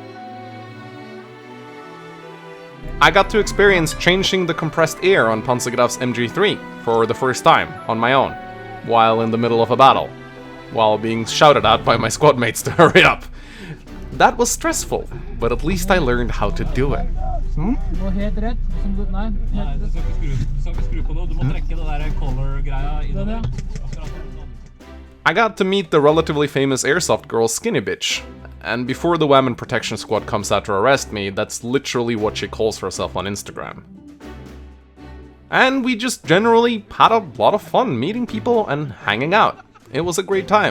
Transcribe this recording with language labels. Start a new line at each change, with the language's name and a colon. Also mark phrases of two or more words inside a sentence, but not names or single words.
English: I got to experience changing the compressed air on Panzergraf's MG3 for the first time, on my own, while in the middle of a battle, while being shouted at by my squad mates to hurry up. That was stressful, but at least I learned how to do it.
Norwegian: Gå helt rett. Nei, du skal ikke skru på noe. Du må trekke det der color-greia innover.
English: I got to meet the relatively famous airsoft girl Skinny Bitch, and before the Women Protection Squad comes out to arrest me, that's literally what she calls herself on Instagram. And we just generally had a lot of fun meeting people and hanging out. It was a great time.